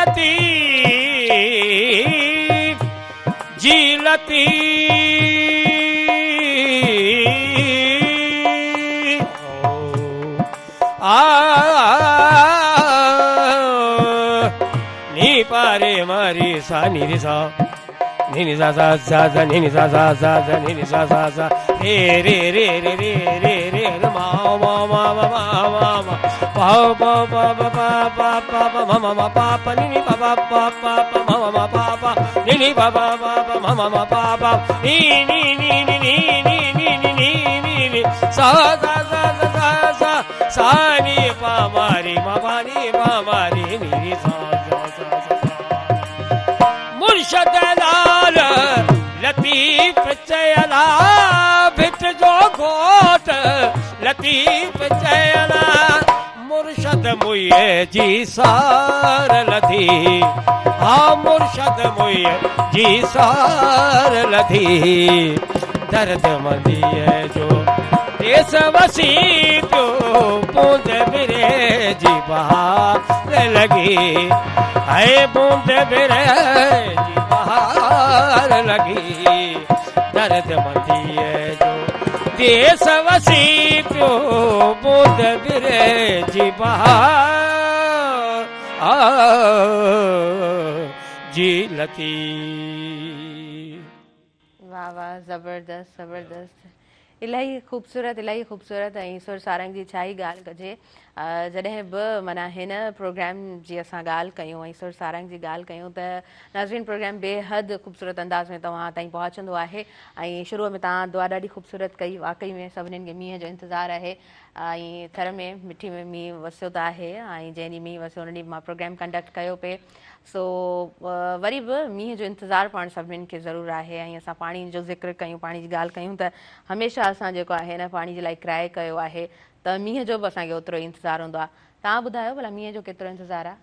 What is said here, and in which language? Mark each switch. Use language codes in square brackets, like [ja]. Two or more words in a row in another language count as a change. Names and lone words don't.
[sd] लतीफ जी लतीफ नी पारे मारी सा नी सा नी सा सा सा सा नी सा सा सा सा नी सा सा सा रे रे रे रे रे रे रे मा मा मा मा मा मा पा पा पा पा पा पा पा मा मा मा पा पा नी पा पा पा पा पा मा मा मा पा पा नी पा पा पा पा मा मा मा पा पा नी नी नी नी नी नी नी नी नी नी सा सा सा सा सा सा नी पा मारी मा पा नी पा मारी नी सा सा सा मुर्शद लाल लतीफ चयला भिट जो घोट लतीफ चयला मुर्शद मुए जी सार लधी हाँ मुर्शद मुए जी सार लधी दर्द मंदीअ जो देश वसी पियो बूंद बिरे जी बहार लगी है बूंद बिरे जी बहार लगी दर्द मंदीअ जो देश वसी पियो बूंद बिरे जी बहार जी लती। वाह वाह ज़बरदस्त ज़बरदस्त इलाही ख़ूबसूरत ऐं सुर सारंग जी छा ई ॻाल्हि कजे जॾहिं बि माना हिन प्रोग्राम जी असां ॻाल्हि कयूं ऐं सुर सारंग जी ॻाल्हि कयूं त नाज़रीन प्रोग्राम बेहद ख़ूबसूरत अंदाज़ में तव्हां ताईं पहुचंदो आहे ऐं शुरूअ में तव्हां दुआ ॾाढी ख़ूबसूरत कई वाक़ई में सभिनीनि खे मींहं जो इंतज़ारु आहे ऐं थर में मिठी में मींहुं वसियो त आहे ऐं जंहिं ॾींहुं मींहुं वसियो उन ॾींहुं मां [en] program conduct [sd] कयो पिए सो वरी बि मींहं जो इंतज़ारु पाण सभिनीनि खे ज़रूरु आहे ऐं असां पाणी जो ज़िक्र कयूं पाणी जी ॻाल्हि कयूं त हमेशह असां जेको आहे न पाणी जे लाइ क्राए कयो आहे त मींहं जो बि असांखे ओतिरो ई इंतज़ारु हूंदो आहे तव्हां ॿुधायो भला मींहं जो केतिरो इंतज़ारु आहे